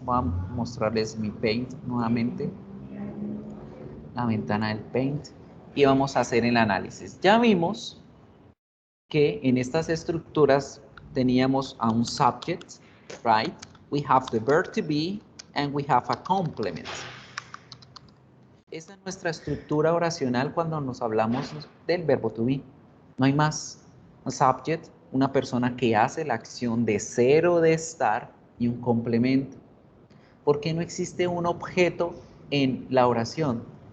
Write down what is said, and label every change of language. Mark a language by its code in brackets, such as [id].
[es] Voy a mostrarles mi paint nuevamente, la ventana del paint, y vamos a hacer el análisis. Ya vimos que en estas estructuras teníamos a un subject, [en] right? We have the verb to be and we have a complement. [es] Esa es nuestra estructura oracional cuando nos hablamos del verbo to be. No hay más. Un subject, una persona que hace la acción de ser o de estar, y un complemento. ¿Por qué no existe un objeto en la oración?